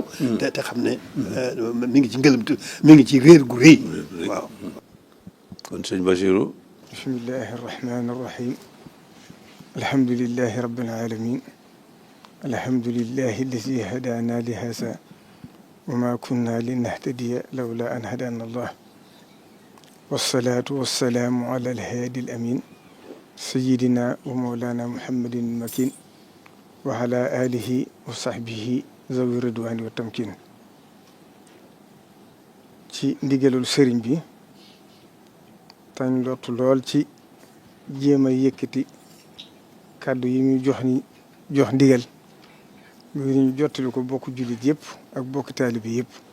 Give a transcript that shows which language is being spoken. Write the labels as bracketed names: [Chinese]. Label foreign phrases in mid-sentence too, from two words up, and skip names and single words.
[Wolof] te xam ne mi ngi ci ngëlëmtu mi ngi ci réer gu rëy. waaw. kon sëñ Bachirou. [Arabic] بسم الله الرحمن الرحيم. الحمد لله رب العالمين. الحمد لله الذي هدانا لهذا وما كنا لنهتدي لولا أن هدانا الله. والصلاة والسلام على الهادي الأمين. سيدنا ومولانا محمد مكين. وعلى آله وصحبه ذوي الرضوان والتمكين. [Wolof] ci ndigalul sëriñ bi tañ lottu lool ci jéem a yëkkati kàddu yi muy jox ndigal ngir ñu jottali ko bokk jullit yëpp ak bokk taalibi yëpp.